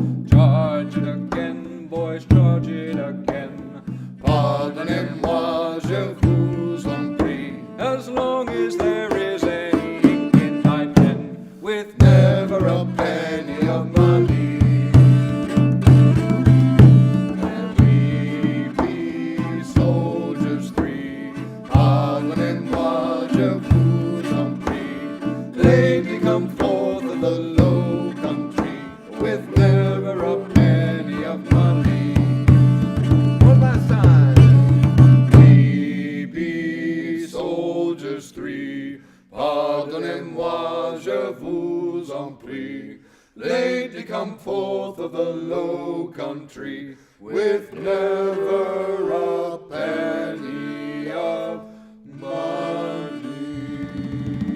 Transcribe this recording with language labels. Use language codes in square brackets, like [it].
[en] Charge it again, boys, charge it again. [fr] Pardonnez-moi, je vous en prie. [en] As long as there is any ink in my pen, with never a penny of money. And we be soldiers three. [fr] Pardonnez-moi, je vous en prie. [en] Lately come forth of the low country, with never a penny of money. One last time. We be soldiers three. [fr] Pardonnez-moi, je vous en prie. [en] Lately come forth of the low country, with never a penny of money.